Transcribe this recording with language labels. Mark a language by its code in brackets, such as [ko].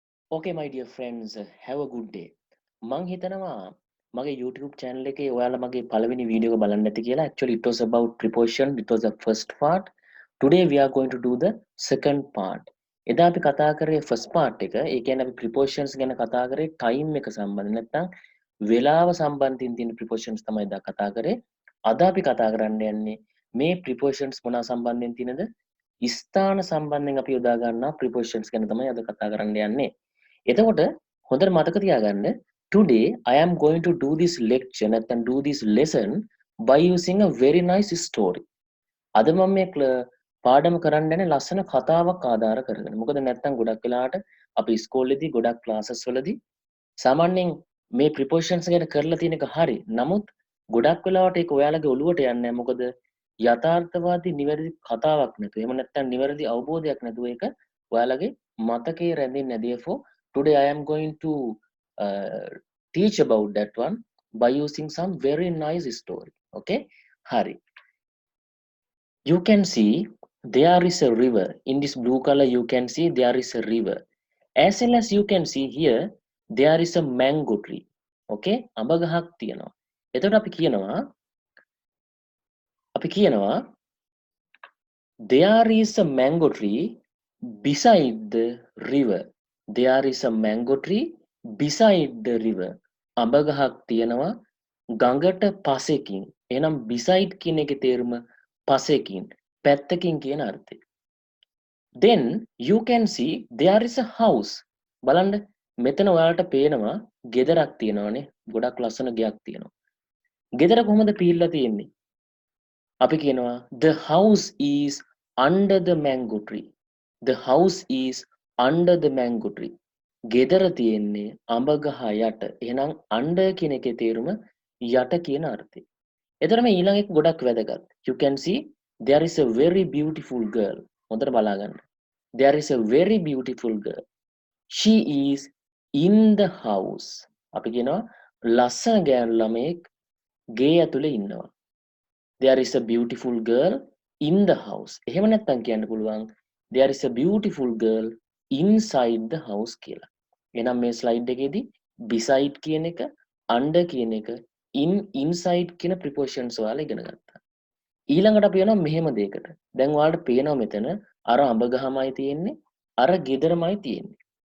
[en] Okay, my dear friends, have a good day. [si] මං හිතනවා මගේ YouTube channel එකේ ඔයාලා මගේ පළවෙනි වීඩියෝ එක බලන්න ඇති කියලා. [en] Actually it was about preposition. It was the first part. Today we are going to do the second part. [si] එදා අපි කතා කරේ first part එක. ඒ කියන්නේ අපි prepositions ගැන කතා කරේ time එක සම්බන්ධ නැත්නම් වේලාව සම්බන්ධයෙන් තියෙන prepositions තමයි එදා කතා කරේ. අද අපි කතා කරන්න යන්නේ මේ prepositions මොනවා සම්බන්ධයෙන් තියෙනද? ස්ථාන සම්බන්ධයෙන් අපි යොදා ගන්නා prepositions ගැන තමයි අද කතා කරන්න යන්නේ. එතකොට හොඳට මතක තියාගන්න [en] today I am going to do this lecture නැත්නම් do this lesson by using a very nice story. [si] අද මම මේ පාඩම කරන්න යන්නේ ලස්සන කතාවක් ආධාර කරගෙන. මොකද නැත්නම් ගොඩක් වෙලාවට අපි ඉස්කෝලේදී ගොඩක් ක්ලාසස් වලදී සාමාන්‍යයෙන් මේ ප්‍රිපොසිෂන්ස් ගැන කරලා තියෙන එක හරි. නමුත් ගොඩක් වෙලාවට ඒක ඔයාලගේ ඔළුවට යන්නේ නැහැ. මොකද යථාර්ථවාදී නිවැරදි කතාවක් නැතුව එහෙම නැත්නම් නිවැරදි අවබෝධයක් නැතුව ඒක ඔයාලගේ මතකයේ රැඳෙන්නේ නැහැ. [en] Therefore today I am going to uh, teach about that one by using some very nice story. Okay? Hari. You can see there is a river. In this blue color you can see there is a river. As well as you can see here there is a mango tree. Okay? [si] අඹ ගහක් තියෙනවා. එතකොට අපි කියනවා [en] there is a mango tree beside the river. There is a mango tree beside the river. [si] අඹ ගහක් තියෙනවා ගඟට පසෙකින්. එහෙනම් beside කියන එකේ තේරුම පසෙකින්, පැත්තකින් කියන අර්ථය. [en] Then you can see there is a house. [si] බලන්න මෙතන ඔයාලට පේනවා ගෙදරක් තියෙනවානේ. ගොඩක් ලස්සන ගෙයක් තියෙනවා. ගෙදර කොහොමද පිහිල්ලා තියෙන්නේ? අපි කියනවා [en] the house is under the mango tree. The house is under the mango tree. [si] ගෙදර තියෙන්නේ අඹ ගහ යට. එහෙනම් under කියන එකේ තේරුම යට කියන අර්ථය. එතන මේ ඊළඟ එක ගොඩක් වැදගත්. [en] You can see there is a very beautiful girl. [si] හොඳට බලා ගන්න. [en] There is a very beautiful girl. She is in the house. [si] අපි කියනවා ලස්සන ගෑනු ළමයෙක් ගේ ඇතුලේ ඉන්නවා. [en] There is a beautiful girl in the house. [si] එහෙම නැත්නම් කියන්න පුළුවන් [en] there is a beautiful girl inside the house කියලා. [si] එහෙනම් මේ ස්ලයිඩ් එකේදී beside කියන එක, under කියන එක, inside කියන prepositions ඔයාලා ඉගෙන ගත්තා. ඊළඟට අපි යනවා මෙහෙම දෙයකට. දැන් ඔයාලට පේනවා මෙතන අර අඹ ගහමයි තියෙන්නේ, අර ගෙදරමයි තියෙන්නේ.